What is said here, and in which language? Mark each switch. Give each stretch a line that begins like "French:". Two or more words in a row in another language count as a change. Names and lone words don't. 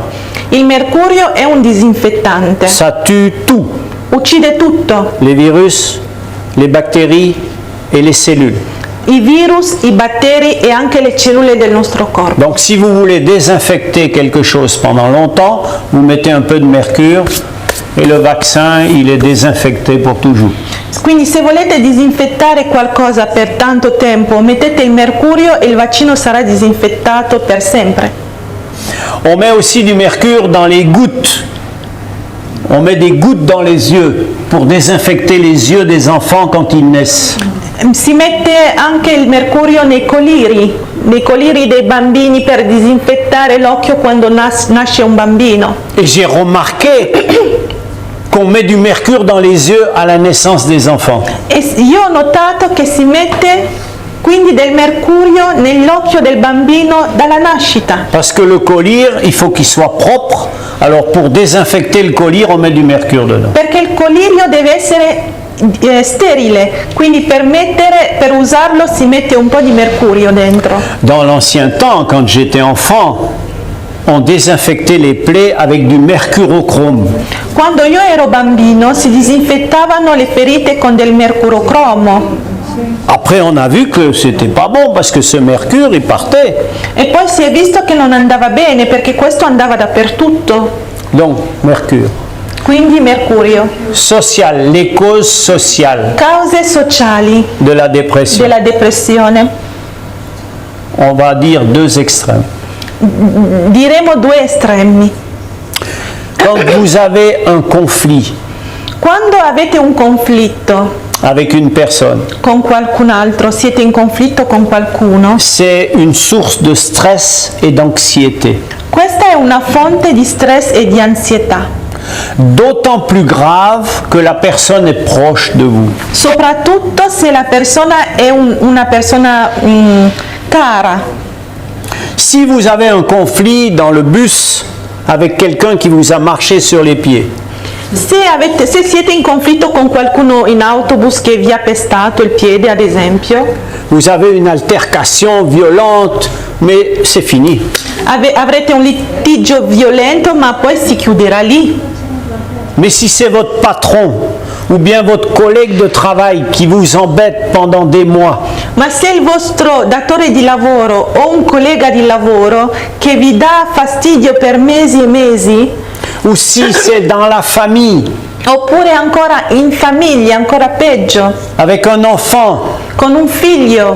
Italian: Il mercurio è un disinfettante,
French: Ça tue tout.
Italian: uccide tutto,
French: Les virus, les bactéries et les cellules.
Italian: i virus, i batteri e anche le cellule del nostro corpo.
French: Donc si vous voulez désinfecter quelque chose pendant longtemps, vous mettez un peu de mercure et le vaccin, il est désinfecté pour toujours.
Italian: Quindi se volete disinfettare qualcosa per tanto tempo, mettete il mercurio e il vaccino sarà disinfettato per sempre.
French: On met aussi du mercure dans les gouttes. On met des gouttes dans les yeux pour désinfecter les yeux des enfants quand ils naissent.
Italian: Si mette anche il mercurio nei coliri dei bambini per disinfettare l'occhio quando nasce un bambino.
French: Et j'ai remarqué qu'on met du mercure dans les yeux à la naissance des enfants.
Italian: E io ho notato che si mette quindi del mercurio nell'occhio del bambino dalla nascita.
French: Parce que le collyre, il faut qu'il soit propre. Alors pour désinfecter le collyre, on met du mercure dedans.
Italian: Perché il colirio deve essere sterile, quindi per usarlo si mette un po' di mercurio dentro.
French: Dans l'ancien temps, quand j'étais enfant, on désinfectait les plaies avec du mercurochrome.
Italian: Quando io ero bambino si disinfettavano le ferite con del mercurocromo.
French: Après, on a vu que c'était pas bon parce que ce mercure, il partait.
Italian: E poi si è visto che non andava bene perché questo andava dappertutto.
French: Donc, mercure.
Italian: Quindi mercurio.
French: Social, les causes sociales
Italian: Cause sociali
French: de la dépression.
Italian: della depressione.
French: On va dire deux extrêmes.
Italian: Diremo due estremi.
French: Quand vous avez un conflit
Italian: Quando avete un conflitto
French: avec une personne,
Italian: con qualcun altro, siete in conflitto con qualcuno,
French: c'est une source de stress et d'anxiété.
Italian: questa è una fonte di stress e di ansietà,
French: D'autant plus grave que la personne est proche de vous.
Italian: soprattutto se la persona è una persona cara.
French: Si vous avez un conflit dans le bus avec quelqu'un qui vous a marché sur les pieds,
Italian: Se siete in conflitto con qualcuno in autobus che vi ha pestato il piede, ad esempio,
French: vous avez une altercation violente, mais c'est fini.
Italian: avrete un litigio violento, ma poi si chiuderà lì.
French: Mais si c'est votre patron ou bien votre collègue de travail qui vous embête pendant des mois,
Italian: Ma se il vostro datore di lavoro o un collega di lavoro che vi dà fastidio per mesi e mesi,
French: ou si c'est dans la famille,
Italian: oppure ancora in famiglia, ancora peggio,
French: avec un enfant,
Italian: con un figlio,